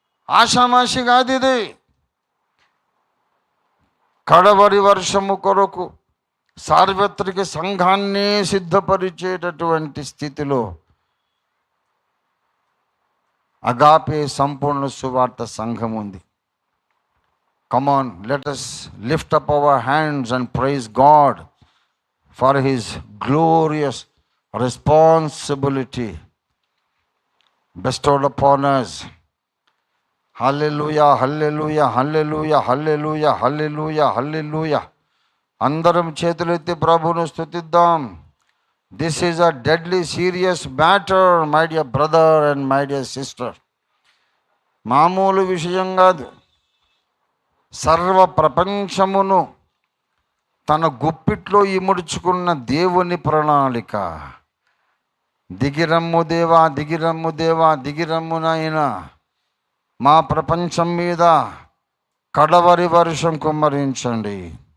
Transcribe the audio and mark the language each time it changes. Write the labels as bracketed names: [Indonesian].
[Telugu] ఆషామాషి కాదు ఇది. కడవరి వర్షము కొరకు సార్వత్రిక సంఘాన్నే సిద్ధపరిచేటటువంటి స్థితిలో అగాపే సంపూర్ణ సువార్త సంఘం ఉంది. [English] Come on, let us lift up our hands and praise God for His glorious responsibility bestowed upon us. Hallelujah, hallelujah, hallelujah, hallelujah, hallelujah, hallelujah. [Telugu] అందరం చేతులెత్తి ప్రభువును స్తుతిద్దాం. [English] This is a deadly serious matter, my dear brother and my dear sister. [Telugu] మామూలు విషయం కాదు. సర్వ ప్రపంచమును తన గుప్పిట్లో ఇముడుచుకున్న దేవుని ప్రణాళిక. దిగిరమ్ము దేవా, దిగిరమ్ము దేవా, దిగిరమ్ము నాయనా, మా ప్రపంచం మీద కడవరి వర్షం కుమ్మరించండి.